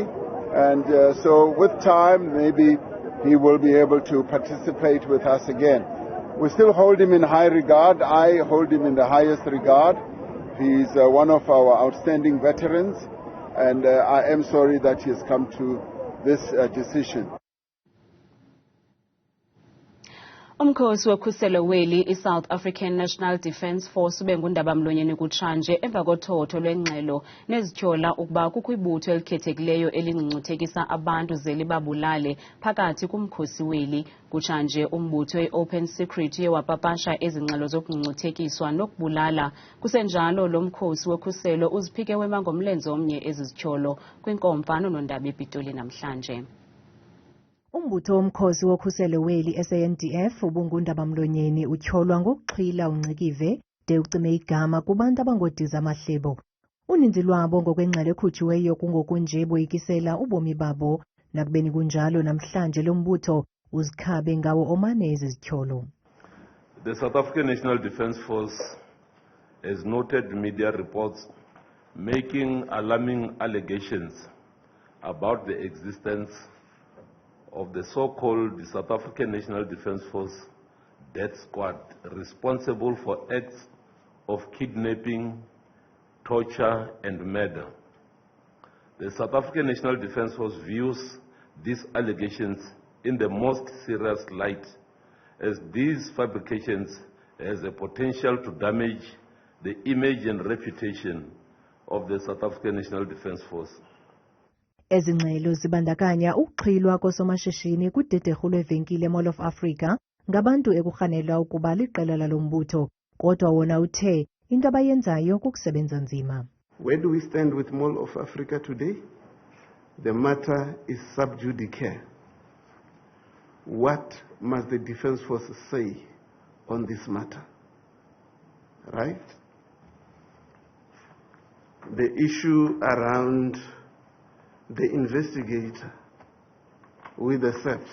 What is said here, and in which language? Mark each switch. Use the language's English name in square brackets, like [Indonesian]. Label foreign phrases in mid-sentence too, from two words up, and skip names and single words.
[English] And so with time, maybe he will be able to participate with us again. We still hold him in high regard. I hold him in the highest regard. He's one of our outstanding veterans. And I am sorry that he has come to this decision. [Xhosa] Umkhosi wokhuselo weli i-South African National Defence Force ube ngundaba-mlonyeni kutshanje emva kothotho lwengxelo nezityhola ukuba kukho ibutho elikhethekileyo elingcungcuthekisa abantu ze libabulale phakathi kumkhosi weli. Kutshanje umbutho i-Open Secret uye wapapasha ezingxelo zokungcungcuthekiswa nokubulala. Kusenjalo lo mkhosi wokhuselo uziphike wema ngomlenze omnye ezizityholo kwinkomfa nonondaba ePitoli namhlanje. Umbutho womkhosi wokhuselo weli I-SANDF ubungundaba-mlonyeni utyholwa ngokuxhwila ungcikive de ucime igama kubantu abangodiza amahlebo. Uninzi lwabo ngokwengxelo ekhutshiweyo kungokunje boyikisela ubomi babo, nakubeni kunjalo namhlanje lo mbutho uzikhabe ngawo omane ezizityholo. [English] The South African National Defence Force has noted media reports making alarming allegations about the existence of the so-called South African National Defence Force death squad responsible for acts of kidnapping, torture and murder. The South African National Defence Force views these allegations in the most serious light, as these fabrications has a potential to damage the image and reputation of the South African National Defence Force. [Xhosa] Ezingxelo zibandakanya ukuxhilwa kosomashishini kudederhu lwevenkile Mall of Africa ngabantu ekurhanelwa ukuba liqela lalo mbutho, kodwa wona uthe into abayenzayo kukusebenza nzima. [English] Where do we stand with Mall of Africa today? The matter is sub judice. What must the Defence Force say on this matter? Right? The issue around the investigator with the thefts.